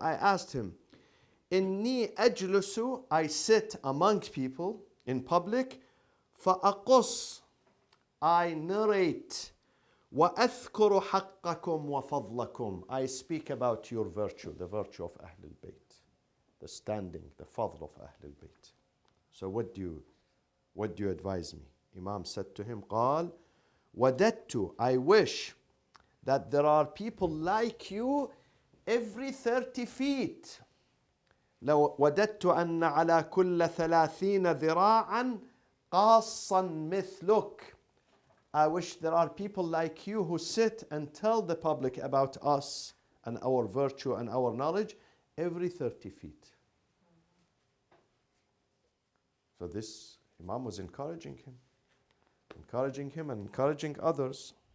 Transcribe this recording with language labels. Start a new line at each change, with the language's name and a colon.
English: I asked him,
Arabic: إني أجلس,
English: I sit among people in public,
Arabic: فأقص,
English: I narrate,
Arabic: وأذكر حقكم وفضلكم,
English: I speak about your virtue, the virtue of Ahl al-Bayt, the standing, the fadl of Ahl al-Bayt. So what do you advise me? Imam said to him,
Arabic: قال وددت,
English: I wish that there are people like you every 30 feet.
Arabic: لو وددت أن على كل 30 ذراعا قاصا مثلك.
English: I wish there are people like you who sit and tell the public about us and our virtue and our knowledge every 30 feet. So this Imam was encouraging him and encouraging others.